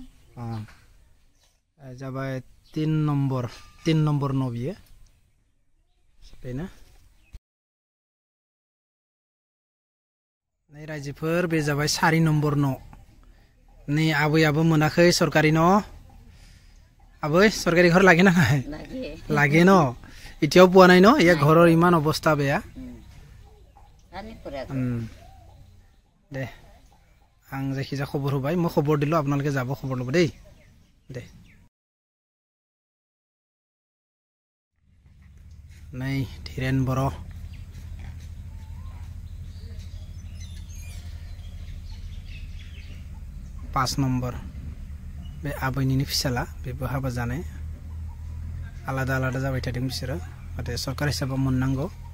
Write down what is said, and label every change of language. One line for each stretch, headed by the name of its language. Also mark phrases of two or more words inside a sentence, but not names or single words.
Bodo: जाबाय 3 नम्बर न' बियो बेनो नै रायजोफोर बे जाबाय 4 नम्बर न' नै आबैयाबो मोनाखै सरकारि न' आबै सरकारि घर
Assamese: লাগে না লাগে ন এতিয়াও পোৱা নাই ন ইয়া ঘৰৰ ইমান অৱস্থা বেয়া দে
Bodo: आं जायखिजाया खबर होबाय
Assamese: মই खबर দিলো আপোনালোকে যাব খবৰ ল'ব দেই দে नै ধীৰেন बर'
Bodo: 5 नम्बर बे आबैनिनो फिसाला बेबो हाबा जानाय आलादा जाबाय थादों बिसोरो नाथाय सरकार हिसाबाव मोननांगौ